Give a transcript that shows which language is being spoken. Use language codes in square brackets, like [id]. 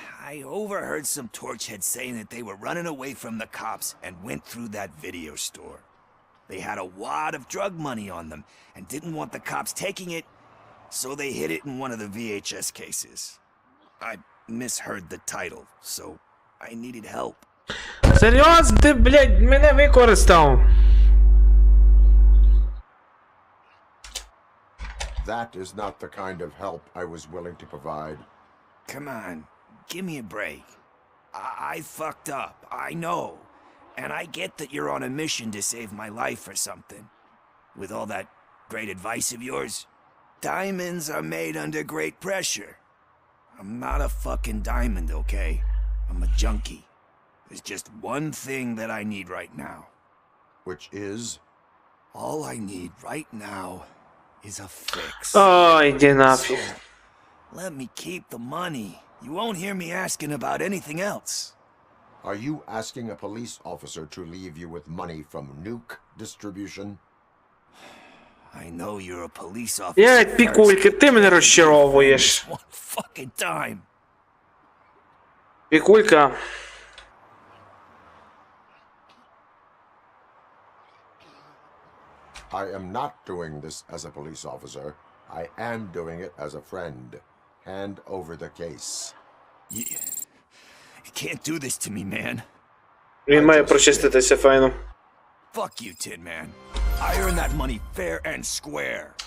[en] I overheard some torchheads saying that they were running away from the cops and went through that video store. They had a wad of drug money on them and didn't want the cops taking it, so they hid it in one of the VHS cases. I misheard the title, so I needed help. [uk] Серйозно? Ти, блядь, мене використав? [en] That is not the kind of help I was willing to provide. Come on, give me a break. I fucked up, I know. And I get that you're on a mission to save my life or something. With all that great advice of yours. Diamonds are made under great pressure. I'm not a fucking diamond, okay? I'm a junkie. There's just one thing that I need right now. Which is? All I need right now is a fix. [uk] Ой, іди нафіг. [en] Let me keep the money. You won't hear me asking about anything else. Are you asking a police officer to leave you with money from nuke distribution? I know you're a police officer. [uk] Блядь, Пікулька, ти мене розчаровуєш. [en] One fucking time. [uk] Пікулька. [en] I am not doing this as a police officer. I am doing it as a friend. Hand over the case. You can't do this to me, man. [uk] Він має прочиститися файно. [en] Fuck you, Tin Man. I earn that money fair and square.